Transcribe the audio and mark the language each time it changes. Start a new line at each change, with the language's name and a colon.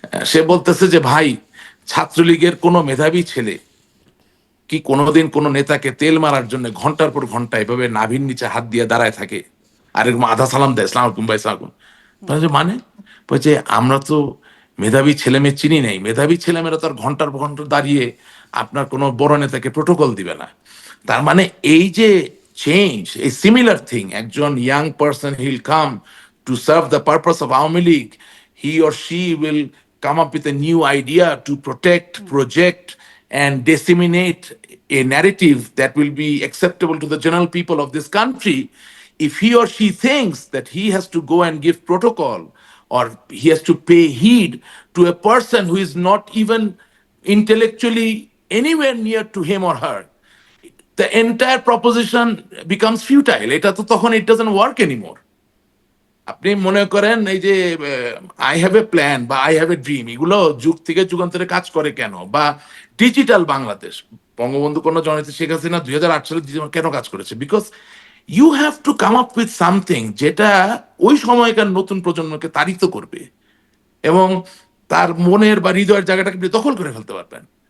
Bangla: সে বলতেছে যে ভাই, ছাত্রলীগের কোনো মেধাবী ছেলে কি কোনোদিন কোনো নেতাকে তেল মারার জন্য ঘন্টার পর ঘন্টা এভাবে নাভির নিচে হাত দিয়ে দাঁড়ায় থাকে আর এরকম আধা সালাম দেয়, সালাম আলাইকুম ভাই, সালাম আলাইকুম? বলে যে মানে, বলছে আমরা তো মেধাবী ছেলে মেয়ে চিনি নাই, মেধাবী ছেলেমেয়েরা তো আর ঘন্টার পর ঘন্টা দাঁড়িয়ে আপনার কোনো বড় নেতাকে প্রোটোকল দিবে না। তার মানে এই যে
English: Change, এই similar thing, একজন young person he'll come to serve the purpose of Awami League, he or she will come up with a new idea to protect, project, and disseminate a narrative that will be acceptable to the general people of this country. If he or she thinks that he has to go and give protocol, or he has to pay heed to a person who is not even intellectually anywhere near to him or her, the entire proposition becomes futile.
Bangla: এটা তো তখন
English: it doesn't work anymore.
Bangla: আপনি মনে করেন এই যে
English: I have a plan
Bangla: বা
English: I have a dream,
Bangla: এগুলো যুগ থেকে যুগান্তরে কাজ করে কেন? বা ডিজিটাল বাংলাদেশ, বঙ্গবন্ধু কন্যা জননেত্রী শেখ হাসিনা 2008 সালে কেন কাজ করেছে?
English: because you have to come up with something
Bangla: যেটা ওই সময়কার নতুন প্রজন্মকে তাড়িত করবে এবং তার মনের বা হৃদয়ের জায়গাটাকে আপনি দখল করে ফেলতে পারবেন।